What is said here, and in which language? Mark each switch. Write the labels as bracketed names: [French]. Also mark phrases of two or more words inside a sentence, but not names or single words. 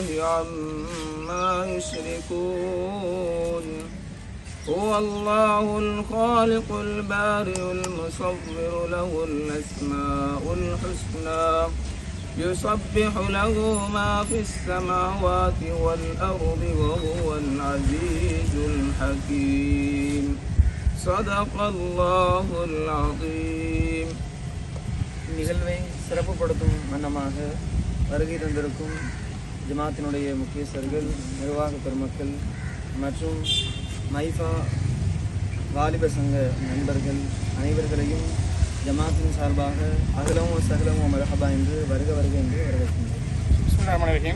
[Arabic] عما يشركون هو الله الخالق البارئ المصور له الأسماء الحسنى يسبح له ما في السماوات والأرض وهو العزيز الحكيم صدق الله العظيم. [Tamil] நிகழ்வை சிறப்புப்படுத்தும் வண்ணமாக வருகை தந்திருக்கும் ஜமாத்தினுடைய முக்கியஸ்தர்கள், நிர்வாக பெருமக்கள் மற்றும் மைஃபா வாலிப சங்க நண்பர்கள் அனைவர்களையும் ஜமாத்தின் சார்பாக அகலமும் சகலமும் மரஹபா என்று வருக என்று வரவேற்கின்றோம்.